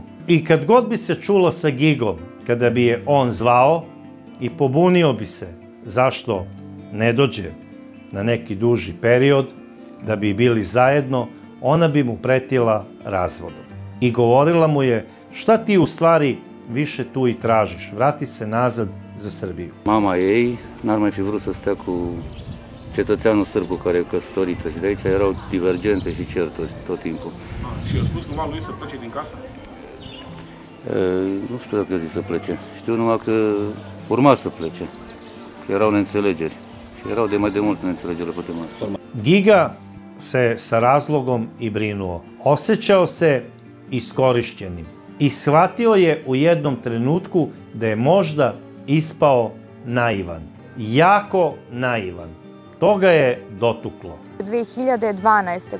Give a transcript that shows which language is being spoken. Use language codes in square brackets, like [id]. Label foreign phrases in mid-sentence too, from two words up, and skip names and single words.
[sr] I kad god bi se čulo sa Gigom, kada bi je on zvao i pobunio bi se zašto ne dođe na neki duži period, da bi bili zajedno, ona bi mu pretila razvodom. I govorila mu je, šta ti u stvari više tu i tražiš, vrati se nazad za Srbiju. [ro] Mama ei n-ar mai fi vrut să stea cu cetățeanul sârb cu care e căsătorită și de aici erau divergențe și certuri tot timpul. Și i-a spus cumva lui să plece din casă? Nu știu dacă a zis să plece. Știu numai că urma să plece. Că erau neînțelegeri. Și erau de mai de mult neînțelegeri pe tema asta. [sr] Giga se sa razlogom i brinuo. Osjećao se iskorišćenim. I shvatio je u jednom trenutku da je možda ispao naivan. Jako naivan. To ga je dotuklo. 2012.